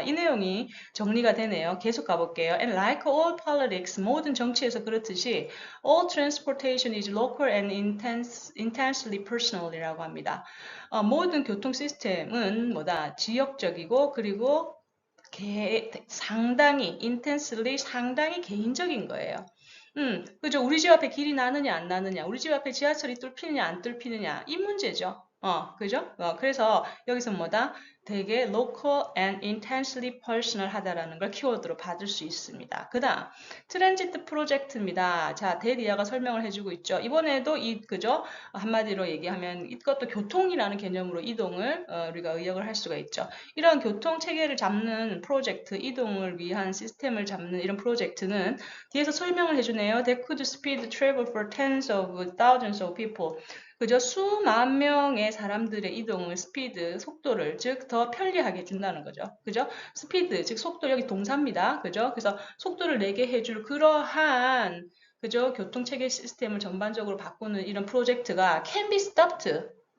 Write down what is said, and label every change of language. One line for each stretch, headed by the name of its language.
Korean: 이 내용이 정리가 되네요. 계속 가볼게요.
English: And like all politics,
Korean: 모든 정치에서 그렇듯이
English: all transportation is local and intensely personal이라고 합니다.
Korean: 모든 교통 시스템은 뭐다? 지역적이고 그리고 상당히 intensely 상당히 개인적인 거예요. 그죠? 우리 집 앞에 길이 나느냐 안 나느냐, 우리 집 앞에 지하철이 뚫히느냐 안 뚫히느냐 이 문제죠. 그죠? 그래서 여기서 뭐다? 되게
English: local and intensely personal
Korean: 하다라는 걸 키워드로 받을 수 있습니다. 그 다음, 트랜지트 프로젝트입니다. 자, 대리아가 설명을 해주고 있죠. 이번에도 그죠? 한마디로 얘기하면 이것도 교통이라는 개념으로 이동을 우리가 의역을 할 수가 있죠. 이런 교통 체계를 잡는 프로젝트, 이동을 위한 시스템을 잡는 이런 프로젝트는 뒤에서 설명을 해주네요.
English: They could speed travel for tens of thousands of people.
Korean: 그저 수만 명의 사람들의 이동을 스피드, 속도를 즉 더 편리하게 해준다는 거죠. 그죠? 스피드, 즉 속도 여기 동사입니다. 그죠? 그래서 속도를 내게 해줄 그러한 그죠? 교통체계 시스템을 전반적으로 바꾸는 이런 프로젝트가
English: can be stopped.